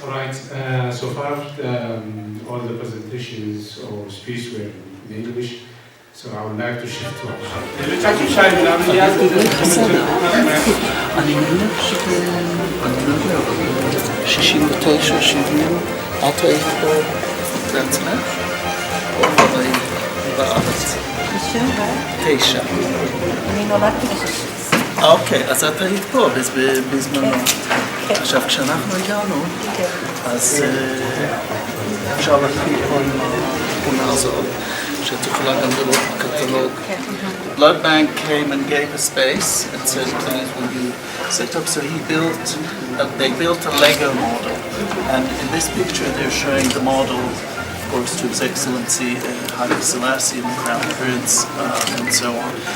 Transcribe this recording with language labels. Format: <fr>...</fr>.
<en>All right, so far all the presentations or speech were in English, so I would like to shift to</en> <he>אני מניח ש-69, 70, את היית פה בעצמך? או היית בארץ? 9. אני נולדתי ב-60. אוקיי, אז את היית פה בזמנו. עכשיו, כשאנחנו הגענו, אז אפשר להתחיל פה עם התמונה הזאת, שאת יכולה גם לראות בקטלוג.</he> <en>The blood bank came and gave a space and said, please, will you set up? So they built a Lego model. And in this picture, they're showing the model, of course, to His Excellency Haile Selassie, the Crown Prince, and so on.</en>